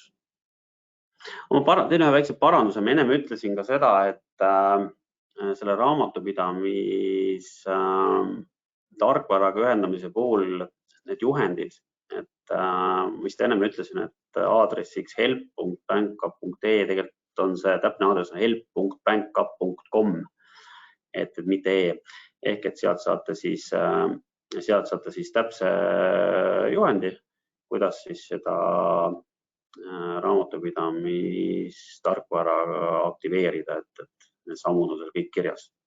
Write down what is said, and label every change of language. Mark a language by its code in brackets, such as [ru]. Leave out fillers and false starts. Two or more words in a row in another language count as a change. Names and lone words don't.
[et] Ma teen ühe väikse paranduse. Ma ennem ütlesin ka seda, et selle raamatupidamis tarkvaraga ühendamise puhul need juhendid, mis ta ennem ütlesin, et aadressiks help.backup.ee tegelikult on see täpne aadress help.backup.com, et mitte ehk et sealt saate siis täpse juhendi, kuidas siis seda raamatupidamistarkvara aktiveerida, et need sammud on seal kõik kirjas.